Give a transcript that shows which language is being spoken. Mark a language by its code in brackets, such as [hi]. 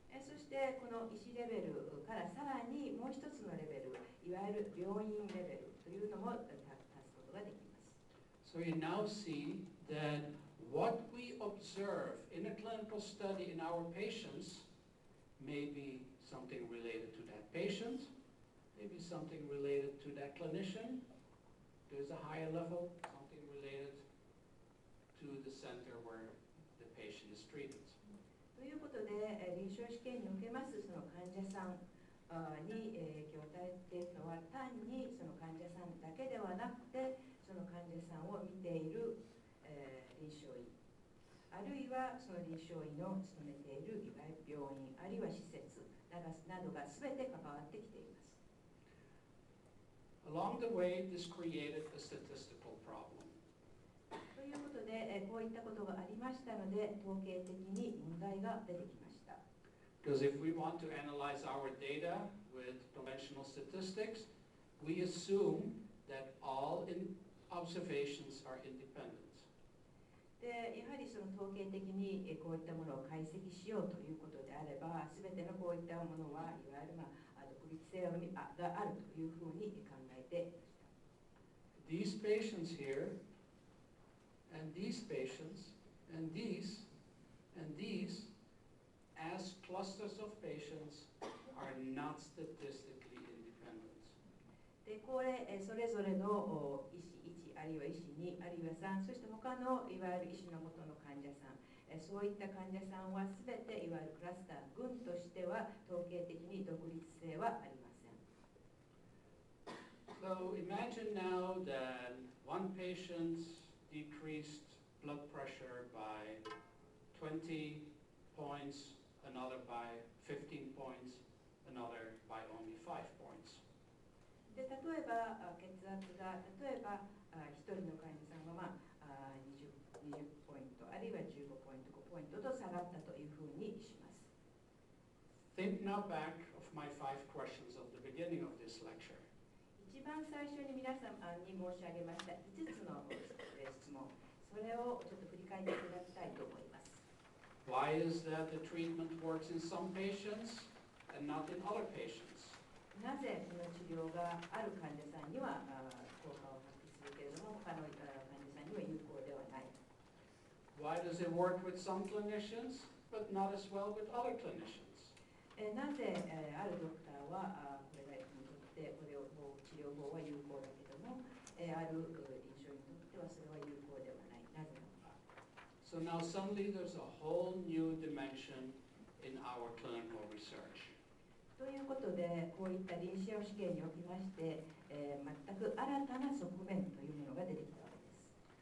[ja] そしてこの医師レベルからさらにもう一つのレベル、いわゆる病院レベルというのも足すことができます。 [en] So you now see that what we observe in a clinical study in our patients may be something related to that patient, maybe something related to that clinician. There's a higher level, something related to the center where the patient is treated. [ja] ということで、臨床試験におけますその患者さんに影響を与えているのは単にその患者さんだけではなくて、その患者さんを見ている臨床医、あるいはその臨床医の勤めているいわゆる病院、あるいは施設などが全て関わってきています。 [en] Along the way, this created a statistical problem. [ja] ということで、こういったことがありましたので、統計的に問題が出てきました。 [en] Because if we want to analyze our data with conventional statistics, we assume that all observations are independent. [ja] でやはりその統計的にこういったものを解析しようということであれば、すべてのこういったものはいわゆる独立性があるというふうに考えていました。 [en] These patients here, and these patients, and these, as clusters of patients, are not statistically independent. [ja] でこれそれぞれの医師1、あるいは医師2、あるいは3、そして他のいわゆる医師の元の患者さん、そういった患者さんはすべていわゆるクラスター群としては統計的に独立性はありません。 [en] So imagine now that one patient decreased blood pressure by 20 points, another by 15 points, another by only 5 points. [ja] で例えば血圧が例えば1人の患者さんは20ポイントあるいは15ポイント5ポイントと下がったというふうにします。 [en] Think now back of my 5 questions of the beginning of this lecture. [ja] 一番最初に皆さんに申し上げました5つの質問、それをちょっと振り返っていただきたいと思います。 [en] Why is that the treatment works in some patients and not in other patients? [ja] なぜこの治療がある患者さんには効果を発揮するけれども他の患者さんには有効ではない。 [en] Why does it work with some clinicians but not as well with other clinicians? [ja] なぜあるドクターはこれにとってこれを治療法は有効だけどもある臨床にとってはそれは有効ではない。なぜなのか。 [en] So now suddenly there's a whole new dimension in our clinical research. [ja] ということで、こういった臨床試験におきまして、全く新たな側面というものが出てきたわけです。